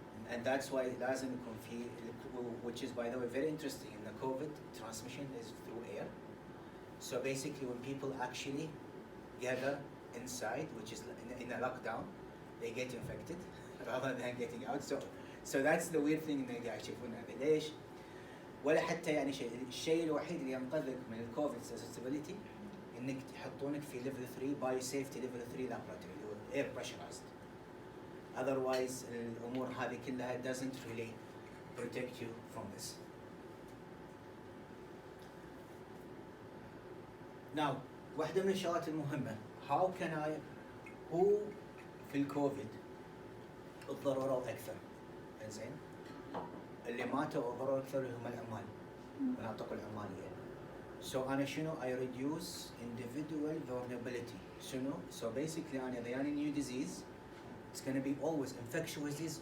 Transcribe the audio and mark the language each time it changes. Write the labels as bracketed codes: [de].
[en] And that's why [ar] لازم يكون في [en] which is by the way very interesting in the COVID transmission is through air. So basically when people actually gather inside, which is in a lockdown, they get infected rather than getting out. [ar] So that's the weird thing اللي قاعد يشوفونه هذا ليش؟ ولا حتى يعني الشيء الوحيد اللي ينقذك من الكوفيد susceptibility انك يحطونك في [en] level 3 bio safety level 3 laboratory [ar] اللي هو [en] air pressurized. Otherwise [ar] الامور هذه كلها [en] doesn't really protect you from this. [ar] Now واحدة من الشغلات المهمة [en] how can I [ar] who في الكوفيد اتضرروا أكثر؟ إنزين اللي ماتوا وضرروا أكثر هم العمال مناطق العمالية. [en] So [ar] أنا شنو [en] I reduce individual vulnerability. [ar] شنو? [en] So basically [ar] أنا إذا يعني [en] new disease it's going to be always infectious disease.